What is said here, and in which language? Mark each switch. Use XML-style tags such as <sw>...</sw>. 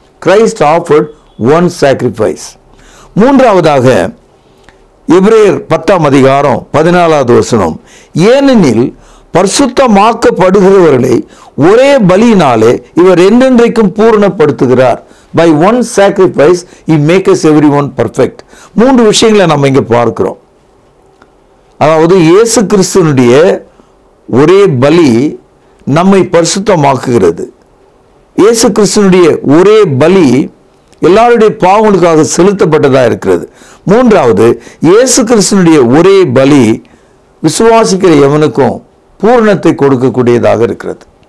<en>Christ offered one sacrifice.</en> <ta>மூன்றாவதாக எபிரேயர் 10ஆம் அதிகாரம் 14வது வசனம், ஏனெனில் பரிசுத்தமாக்கப்படுகிறவர்களை ஒரே பலியினாலே இவர் என்றென்றைக்கும் பூரணப்படுத்துகிறார்.</ta> <en>By one sacrifice he makes everyone perfect.</en> <ta>3 விஷயங்களை நம்ம இங்க பார்க்கிறோம். அதாவது இயேசு கிறிஸ்துவினுடைய ஒரே பலி நம்மை பரிசுத்தமாக்குகிறது. இயேசு கிறிஸ்துவினுடைய ஒரே பலி எல்லாருடைய பாவங்களுக்காக செலுத்தப்பட்டதா இருக்கிறது. மூன்றாவது, இயேசு கிறிஸ்துவினுடைய ஒரே பலி விசுவாசிக்கிற எவனுக்கும் பூரணத்தை கொடுக்கக்கூடியதாக இருக்கிறது.</ta>